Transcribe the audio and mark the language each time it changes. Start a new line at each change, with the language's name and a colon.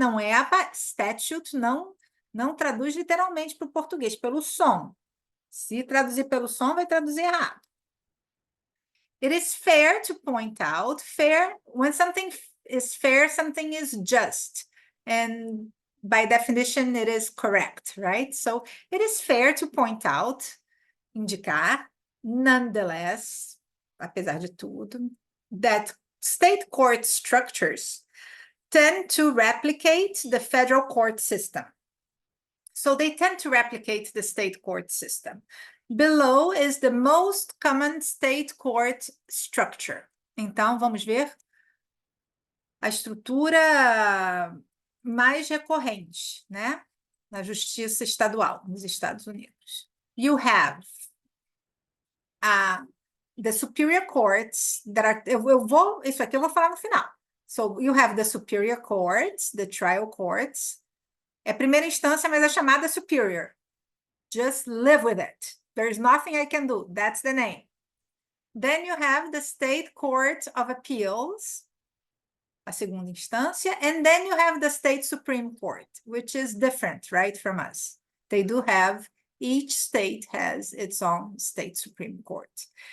Portuguese: Não é statute, não traduz literalmente para o português, pelo som. Se traduzir pelo som, vai traduzir errado.
English: It is fair to point out, when something is fair, something is just. And by definition, it is correct, right? So it is fair to point out, indicar, nonetheless,
Portuguese: apesar de tudo,
English: that state court structures tend to replicate the federal court system. So they tend to replicate the state court system. Below is the most common state court structure.
Portuguese: Então, vamos ver a estrutura mais recorrente, né? Na justiça estadual nos Estados Unidos.
English: You have the superior courts that are...
Portuguese: Isso aqui eu vou falar no final.
English: So, you have the superior courts, the trial courts.
Portuguese: É primeira instância, mas é chamada superior.
English: Just live with it. There's nothing I can do. That's the name. Then you have the State Court of Appeals,
Portuguese: a segunda instância,
English: and then you have the State Supreme Court, which is different, right, from us. They do have, each state has its own State Supreme Court.